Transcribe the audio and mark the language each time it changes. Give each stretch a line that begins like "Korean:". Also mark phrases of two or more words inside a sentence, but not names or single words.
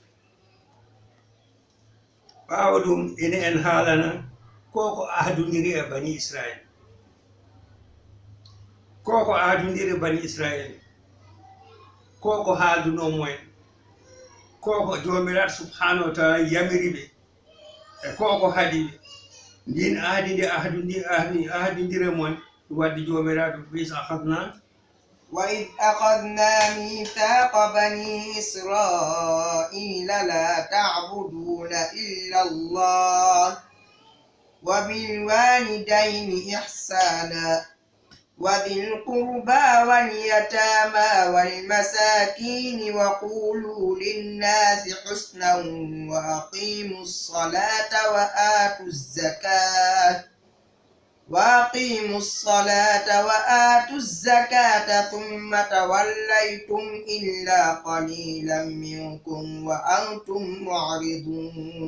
Fula: ɓawa ɗum ene en haalana koko ahdodiri e bani israil koko ahdodiri bani israil koko haaldunomo en koko jomiraɗo
Arabic: سبحانه وتعالى
Fula: yamiriɓe e koko haɗiɓe ndin ahdi ndi ahdidire mon wadde jomiraɗo bis akhadna
Arabic: وإذ أخذنا ميثاق بني إسرائيل لا تعبدون إلا الله وبالوالدين إحسانا وذي القربى واليتامى والمساكين وقولوا للناس حسنا وأقيموا الصلاة وآتوا الزكاة ثم توليتم إلا قليلا منكم وأنتم معرضون.